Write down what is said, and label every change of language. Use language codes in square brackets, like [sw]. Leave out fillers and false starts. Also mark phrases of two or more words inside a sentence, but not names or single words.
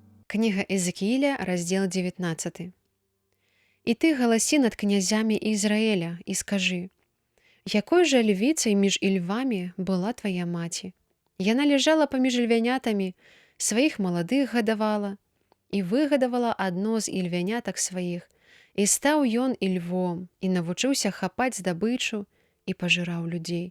[ru] Книга Эзекииля, раздел 19. «И ты голоси над князями Израиля, и скажи, [be] якой же львицей між і львами была твоя маці? Яна лежала паміж львянятамі, сваіх маладых гадавала, і выгадавала адно з ільвянятак сваіх, і стаў ён і львом, і навучыўся хапаць здабычу, і пажыраў людзей.